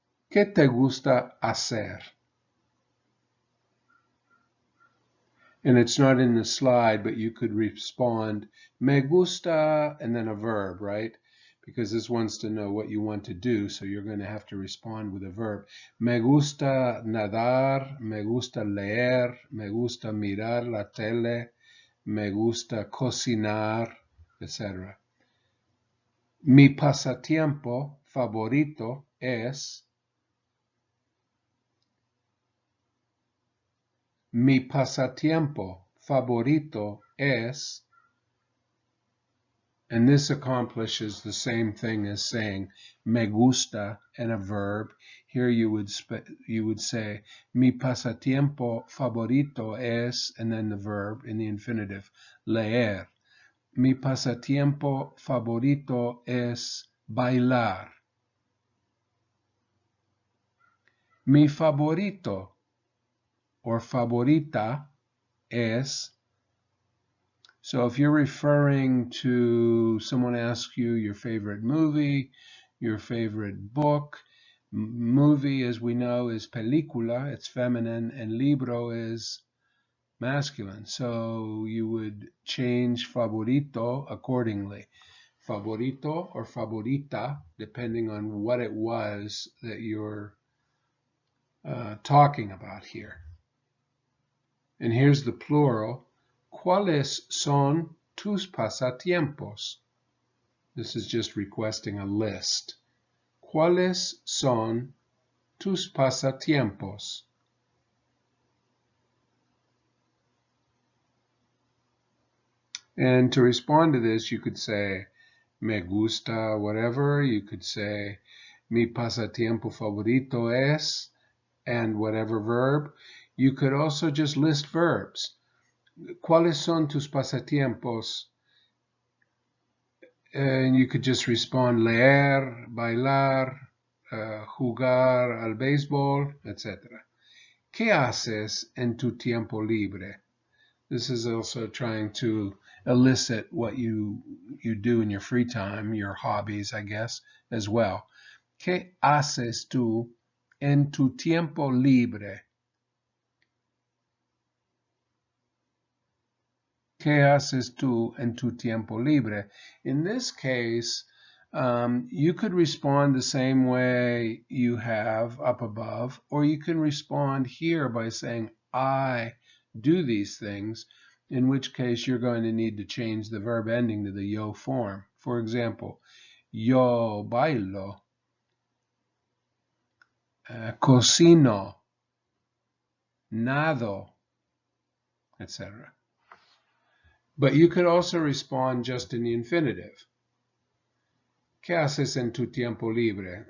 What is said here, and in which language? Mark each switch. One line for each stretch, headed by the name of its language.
Spanish: ¿Qué te gusta hacer?
English: And it's not in the slide, but you could respond,
Spanish: me gusta,
English: and then a verb, right? Because this wants to know what you want to do, so you're going to have to respond with a verb.
Spanish: Me gusta nadar, me gusta leer, me gusta mirar la tele, me gusta cocinar, etc. Mi pasatiempo favorito es. Mi pasatiempo favorito es.
English: And this accomplishes the same thing as saying
Spanish: me gusta
English: and a verb. Here you would say
Spanish: mi pasatiempo favorito es,
English: and then the verb in the infinitive, leer.
Spanish: Mi pasatiempo favorito es bailar. Mi favorito or favorita es.
English: So if you're referring to someone asks you your favorite movie, your favorite book, movie, as we know, is película, it's feminine, and libro is masculine. So you would change favorito accordingly. Favorito or favorita, depending on what it was that you're talking about here. And here's the plural.
Spanish: ¿Cuáles son tus pasatiempos?
English: This is just requesting a list.
Spanish: ¿Cuáles son tus pasatiempos?
English: And to respond to this, you could say,
Spanish: me gusta,
English: whatever. You could say,
Spanish: mi pasatiempo favorito es,
English: and whatever verb. You could also just list verbs.
Spanish: ¿Cuáles son tus pasatiempos?
English: And you could just respond
Spanish: leer, bailar, jugar al béisbol,
English: etc.
Spanish: ¿Qué haces en tu tiempo libre?
English: This is also trying to elicit what you do in your free time, your hobbies, I guess, as well.
Spanish: ¿Qué haces tú en tu tiempo libre? ¿Qué haces tú en tu tiempo libre?
English: In this case, you could respond the same way you have up above, or you can respond here by saying, I do these things, in which case you're going to need to change the verb ending to the yo form. For example,
Spanish: yo bailo, cocino, nado, etc.
English: But you could also respond just in the infinitive.
Spanish: ¿Qué haces en tu tiempo libre?